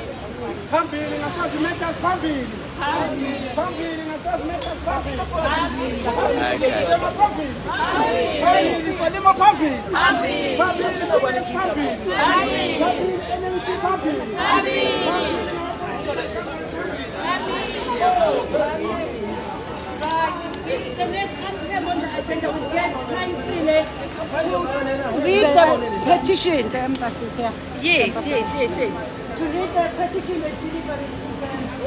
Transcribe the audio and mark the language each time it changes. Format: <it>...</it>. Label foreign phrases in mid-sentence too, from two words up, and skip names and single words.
<zu>Phambili ngasazi matters phambili. Phambili ngasazi matters phambili. Phambili salima phambili. Phambili sokwenza phambili. Phambili NMC phambili.</zu> <en>The next item on the agenda will get read the petition. The embassy is here. Yes. To read the petition and deliver it to them.</en>